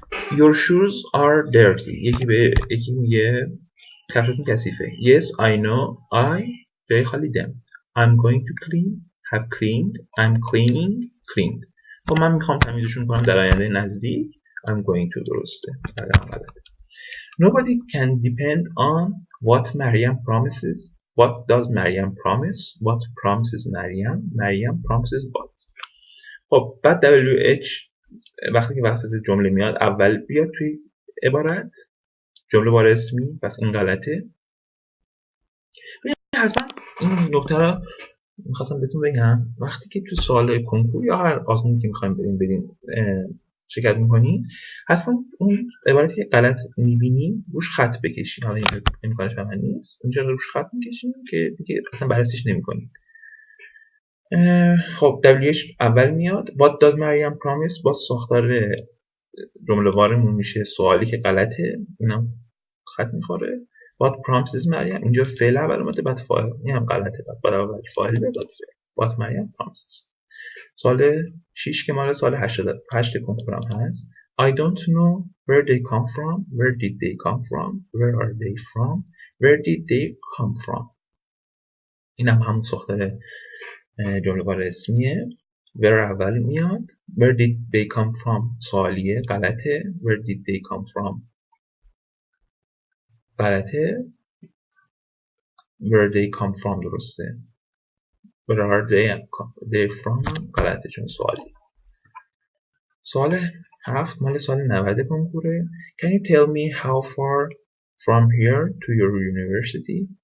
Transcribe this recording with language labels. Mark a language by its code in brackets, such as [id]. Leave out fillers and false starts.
[en] Your shoes are dirty. [fa] یکی میگه کفشتون کثیفه. [en] Yes, I know. I [fa] جای خالی [en] them. I'm going to clean. Have cleaned. I'm cleaning. Cleaned. [fa] خب من میخوام تمیزشون کنم در آینده نزدیک. [en] I'm going to درسته. Nobody can depend on what Maryam promises. What does Maryam promise? What promises Maryam? Maryam promises what? [fa] خب بعد WH وقتی که وسط جمله میاد اول بیاد توی عبارت جمله بار اسمی. پس این غلطه. حتما این نکته رو میخواستم بهتون بگم. وقتی که توی سوال کنکور یا هر آزمونی که میخوایم بریم شرکت میکنین حتما اون عبارتی که غلط میبینیم روش خط بکشین. حالا اینجا امکانش هم نیست. اینجا روش خط میکشین که دیگه اصلا بررسیش نمیکنین. خب WH اول میاد. [en] What does Maryam promise؟ [fa] با ساختار جمله وارمون میشه سوالی که غلطه. اینا خط میخوره. [en] What promises Maryam؟ [fa] اینجا فعل اول اومده بعد فاعل. این هم غلطه. پس بعد اول فاعل بعد فعل. [en] What Maryam promises. [fa] سوال 6 که مال سوال 8 کنکور هم هست. [en] I don't know where they come from. Where did they come from? Where are they from? Where did they come from؟ [fa] این هم همون ساختار جمله بار اسمیه. where اول میاد. [en] where did they come from [fa] سوالیه غلطه. [en] where did they come from غلطه. where they come from درسته. where are they from [fa] غلطه چون سوالی. سوال 7 مال سال 90 کنکوره. [en] Can you tell me how far from here to your university?